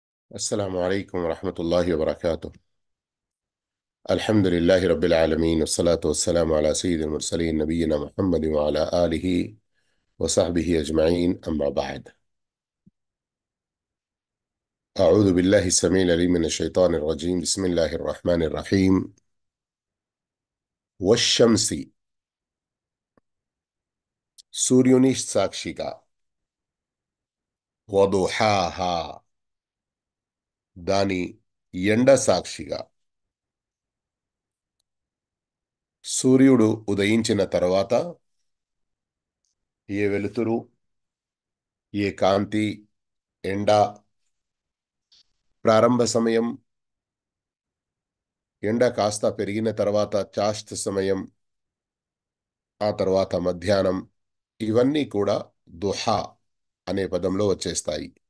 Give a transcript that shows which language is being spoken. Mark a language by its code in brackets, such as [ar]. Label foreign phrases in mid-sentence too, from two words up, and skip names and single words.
[ar] السلام عليكم ورحمة الله وبركاته. الحمد لله رب العالمين، والصلاة والسلام على سيد المرسلين نبينا محمد وعلى آله وصحبه أجمعين، أما بعد. أعوذ بالله السميع العليم من الشيطان الرجيم. بسم الله الرحمن الرحيم. والشمس [te] సూర్యుని సాక్షిగా, వదుహాహా దాని ఎండ సాక్షిగా. సూర్యుడు ఉదయించిన తర్వాత ఏ వెలుతురు, ఏ కాంతి, ఎండ, ప్రారంభ సమయం, ఎండ కాస్త పెరిగిన తర్వాత చాష్ట సమయం, ఆ తర్వాత మధ్యాహ్నం, ఇవన్నీ కూడా దుహా అనే పదంలో వచ్చేస్తాయి.